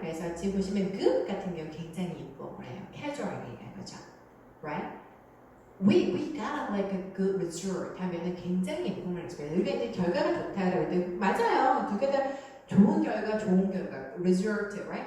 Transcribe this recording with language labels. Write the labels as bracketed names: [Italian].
[Korean] 그래서 지금 보시면 good 같은 경우 굉장히 informal해요. casual하게 얘기하는 거죠, right? [English] We got like a good result [Korean] 하면은 굉장히 [English] informal expression. [Korean] 우리가 이제 결과가 좋다라고 할 때 맞아요. 두 개 다 좋은 결과, 좋은 결과, result, right?